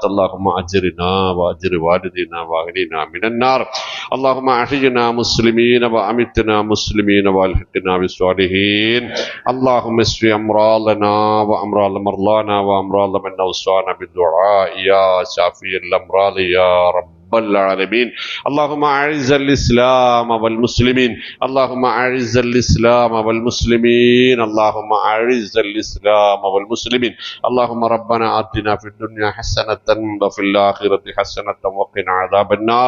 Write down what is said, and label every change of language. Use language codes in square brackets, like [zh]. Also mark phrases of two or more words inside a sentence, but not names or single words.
[ar] اللهم أجرنا وأجر والدينا وأغننا من النار. اللهم أحينا مسلمين وأمتنا مسلمين وألحقنا بالصالحين. اللهم اشف أمراضنا وأمراض مرضانا وأمراض من أوصانا بالدعاء يا شافي الأمراض يا رب العالمين. اللهم أعز الإسلام والمسلمين. اللهم أعز الإسلام والمسلمين. اللهم أعز الإسلام والمسلمين. اللهم ربنا آتنا في الدنيا حسنة وفي الآخرة حسنة وقنا عذاب النار.